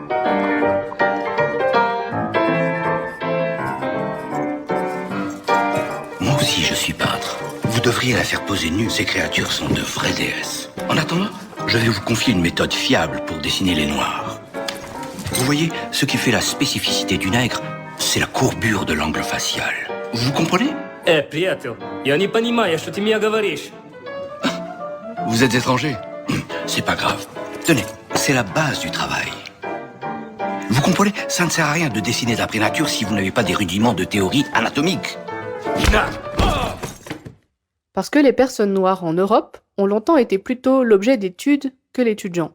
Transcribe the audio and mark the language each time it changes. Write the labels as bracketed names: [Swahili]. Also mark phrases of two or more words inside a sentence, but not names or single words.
[French] Moi aussi je suis peintre. Vous devriez la faire poser nue, ces créatures sont de vraies déesses. En attendant, je vais vous confier une méthode fiable pour dessiner les noirs. Vous voyez, ce qui fait la spécificité du nègre, c'est la courbure de l'angle facial. Vous comprenez? [Russian] Приятель, я не понимаю, что ты мне говоришь. [French] Vous êtes étranger? C'est pas grave. Tenez, c'est la base du travail. Vous comprenez? Ça ne sert à rien de dessiner d'après nature si vous n'avez pas des rudiments de théorie anatomique. Parce que les personnes noires en Europe ont longtemps été plutôt l'objet d'études que l'étudiant.